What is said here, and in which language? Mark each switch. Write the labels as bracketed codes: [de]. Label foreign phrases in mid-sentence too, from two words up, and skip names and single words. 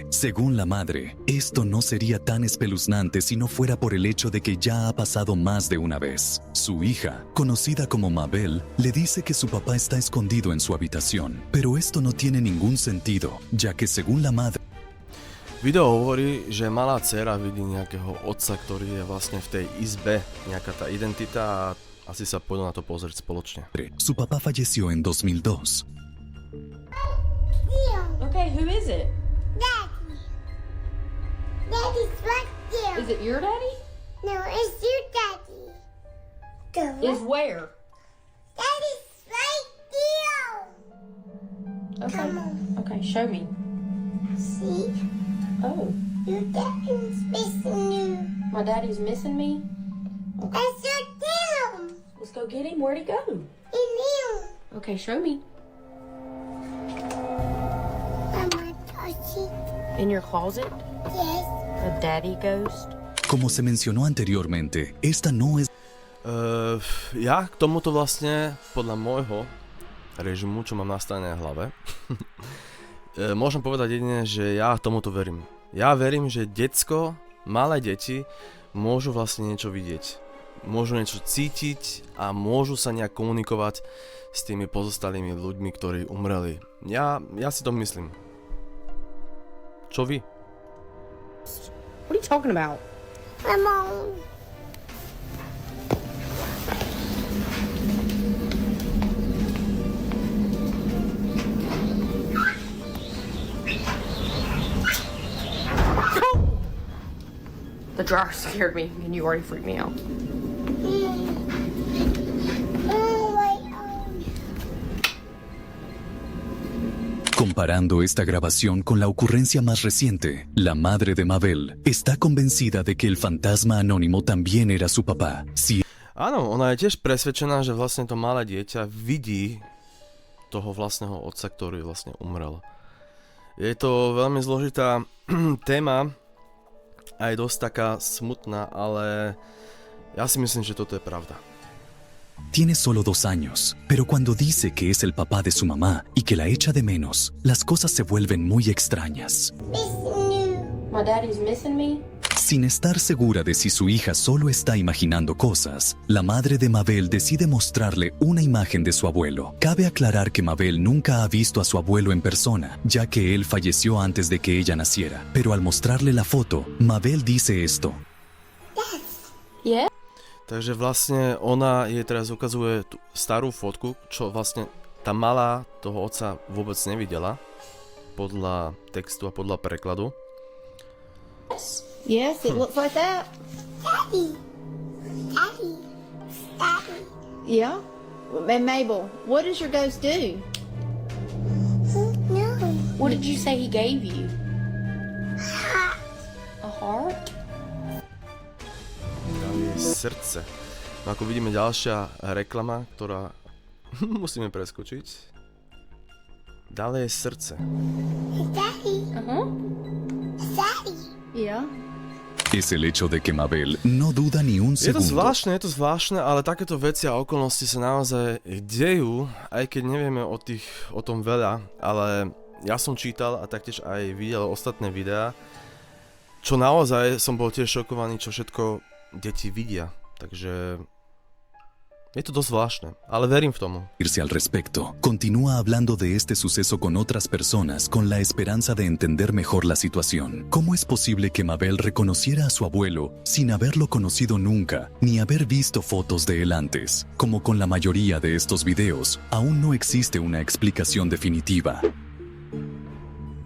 [es] Según la madre, esto no sería tan espeluznante si no fuera por el hecho de que ya ha pasado más de una vez. Su hija, conocida como Mabel, le dice que su papá está escondido en su habitación, pero esto no tiene ningún sentido, ya que según la madre, [sk] Video hovorí, že malá dcéra vidí nejakého otca, ktorý je vlastne v tej izbe, nejaká tá identita a asi sa pôjdu na to pozrieť spoločne. [es] su papá falleció en 2002. [en] Okay, who is it? Daddy. Daddy's right there. Is it your daddy? No, it's your daddy. Is where? Daddy's right there. Okay. Come on. Okay, show me. See? Oh, Your daddy's missing you. my daddy's missing me? That's your tail. Let's go get him. Where'd he go? In you. Okay, show me. Mama, touchy. In your closet? Yes. A daddy ghost? [es] Como se mencionó anteriormente, esta no es [sk] Ja k tomuto vlastne, podľa môjho režimu, čo mám nastavené v hlave, môžem povedať jedine, že ja tomuto verím. Ja verím, že malé deti môžu vlastne niečo vidieť. Môžu niečo cítiť a môžu sa nejak komunikovať s tými pozostalými ľuďmi, ktorí umreli. Ja si to myslím. Čo vy? [en] What are you talking about? Come on. The dryer scared me, and you already freaked me out. [es] Comparando esta grabación con la ocurrencia más reciente, la madre de Mabel está convencida de que el fantasma anónimo también era su papá. Si [sk] Áno, ona je tiež presvedčená, že vlastne to malé dieťa vidí toho vlastného otca, ktorý vlastne umrel. Je to veľmi zložitá téma, aj dosť taká smutná, ale ja si myslím, že toto je pravda. [es] tiene solo 2 años, pero cuando dice que es el papá de su mamá y que la echa de menos, las cosas se vuelven muy extrañas. [en] My daddy's missing me? [es] Sin estar segura de si su hija solo está imaginando cosas, la madre de Mabel decide mostrarle una imagen de su abuelo. Cabe aclarar que Mabel nunca ha visto a su abuelo en persona, ya que él falleció antes de que ella naciera. Pero al mostrarle la foto, Mabel dice esto. [en] Yeah? [sk] Takže vlastne ona jej teraz ukazuje tú starú fotku, čo vlastne tá malá toho otca vôbec nevidela, podľa textu a podľa prekladu. [en] Yes, it looks like that. Daddy. Daddy. Daddy. Yeah. And Mabel, what does your ghost do? No. What did you say he gave you? A heart? [sk] Dali jej srdce. No ako vidíme, ďalšia reklama, ktorá musíme preskočiť. Dali jej srdce. [en] Daddy. Uh-huh. Daddy. Yeah. [es] Es el hecho de que Mabel no duda ni un [sk] Je to [es] segundo. [sk] zvláštne, ale takéto veci a okolnosti sa naozaj dejú, aj keď nevieme o tom veľa, ale ja som čítal a taktiež aj videl ostatné videá, čo naozaj som bol tiež šokovaný, čo všetko deti vidia, takže je to dosť zvláštne, ale verím v tomu. [es] Irse al respecto, continúa hablando de este suceso con otras personas con la esperanza de entender mejor la situación. ¿Cómo es posible que Mabel reconociera a su abuelo sin haberlo conocido nunca, ni haber visto fotos de él antes? Como con la mayoría de estos videos, aún no existe una explicación definitiva.